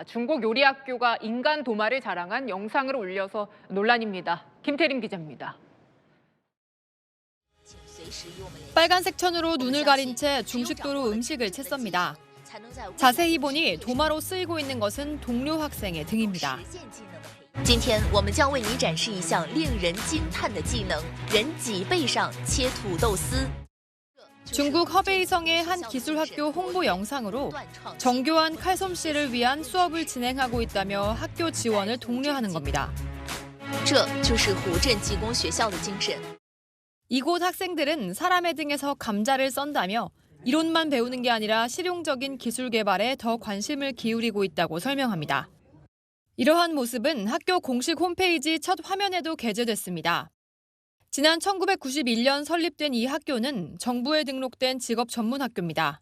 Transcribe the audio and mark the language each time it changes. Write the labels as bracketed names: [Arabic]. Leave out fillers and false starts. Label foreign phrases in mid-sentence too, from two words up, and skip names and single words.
[Korean] 중국 요리학교가 인간 도마를 자랑한 영상을 올려서 논란입니다. 김태림 기자입니다. 빨간색 천으로 눈을 가린 채 중식도로 음식을 채썹니다. 자세히 보니 도마로 쓰이고 있는 것은 동료 학생의 등입니다. [Chinese] 今天我们将为你展示一项令人惊叹的技能人脊背上切土豆丝 [Korean] 중국 허베이성의 한 기술학교 홍보 영상으로 정교한 칼솜씨를 위한 수업을 진행하고 있다며 학교 지원을 독려하는 겁니다. [Chinese] 这就是湖镇技工学校的精神 [Korean] 이곳 학생들은 사람의 등에서 감자를 썬다며 이론만 배우는 게 아니라 실용적인 기술 개발에 더 관심을 기울이고 있다고 설명합니다. 이러한 모습은 학교 공식 홈페이지 첫 화면에도 게재됐습니다. 지난 1991년 설립된 이 학교는 정부에 등록된 직업 전문 학교입니다.